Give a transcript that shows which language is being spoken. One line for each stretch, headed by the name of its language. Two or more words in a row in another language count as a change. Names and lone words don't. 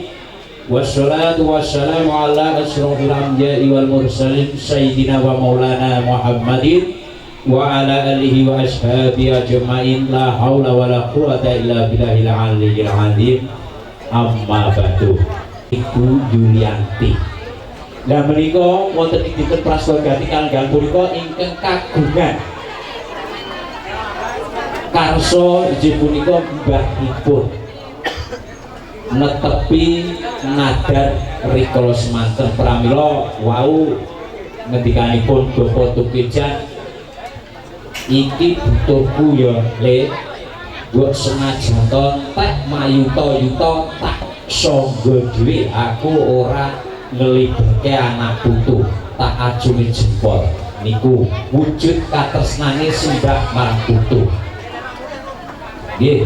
Arabic: والصلاة والسلام على أشرف الأنبياء والمرسلين سيدنا ومولانا محمد وعلى آله وأصحابه أجمعين. لا حول ولا قوة إلا بالله العلي العظيم. أما بعد.
Javanese: Ibu Yulianti. Lah menika wonten ing dinten praswargati kangge punika ingkang kagungan karso inggih punika mbahipun netepi nadar rikala semanten pramila wau ngendikanipun Bapak Tukijan iki butuhku ya Le buat senajan tak mayuta-yuta tak sangga dhewe aku ora ngelibeke anak putu tak ajungi jempol niku wujud katresnane simbah marang putu nggih.